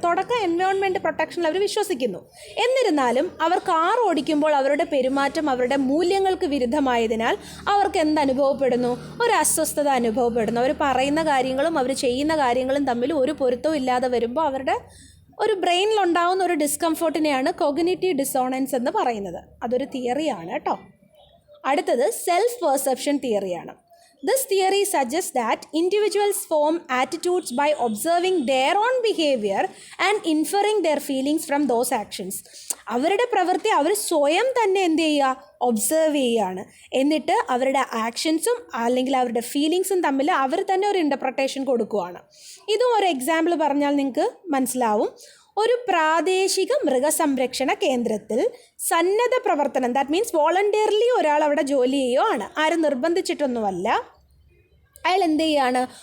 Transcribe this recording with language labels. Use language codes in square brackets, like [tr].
[ml] തുടക്കം എൻവയോൺമെൻറ്റ് പ്രൊട്ടക്ഷനിൽ അവർ വിശ്വസിക്കുന്നു. എന്നിരുന്നാലും അവർ കാർ ഓടിക്കുമ്പോൾ അവരുടെ പെരുമാറ്റം അവരുടെ മൂല്യങ്ങൾക്ക് വിരുദ്ധമായതിനാൽ അവർക്ക് എന്തനുഭവപ്പെടുന്നു? ഒരു അസ്വസ്ഥത അനുഭവപ്പെടുന്നു. അവർ പറയുന്ന കാര്യങ്ങളും അവർ ചെയ്യുന്ന കാര്യങ്ങളും തമ്മിൽ ഒരു പൊരുത്തവും ഇല്ലാതെ വരുമ്പോൾ അവരുടെ ഒരു ബ്രെയിനിലുണ്ടാവുന്ന ഒരു ഡിസ്കംഫോർട്ടിനെയാണ് കൊഗ്നിറ്റീവ് ഡിസോണൻസ് എന്ന് പറയുന്നത്. അതൊരു തിയറിയാണ് കേട്ടോ. അടുത്തത് self perception തിയറിയാണ്. [en] This theory suggests that individuals form attitudes by observing their own behavior and inferring their feelings from those actions. [ml] അവരുടെ പ്രവൃത്തി അവർ സ്വയം തന്നെ എന്ത് ചെയ്യുക? ഒബ്സർവ് ചെയ്യുകയാണ്. എന്നിട്ട് അവരുടെ ആക്ഷൻസും അല്ലെങ്കിൽ അവരുടെ ഫീലിങ്സും തമ്മിൽ അവർ തന്നെ ഒരു ഇൻ്റർപ്രിട്ടേഷൻ കൊടുക്കുകയാണ്. ഇതും ഒരു എക്സാമ്പിൾ പറഞ്ഞാൽ നിങ്ങൾക്ക് മനസ്സിലാവും. ഒരു പ്രാദേശിക മൃഗസംരക്ഷണ കേന്ദ്രത്തിൽ സന്നദ്ധ പ്രവർത്തനം, [en] that means [ml] വോളണ്ടിയർലി ഒരാൾ അവിടെ ജോലി ചെയ്യുകയാണ്, ആരും നിർബന്ധിച്ചിട്ടൊന്നുമല്ല. അയാൾ എന്ത് ചെയ്യുകയാണ്?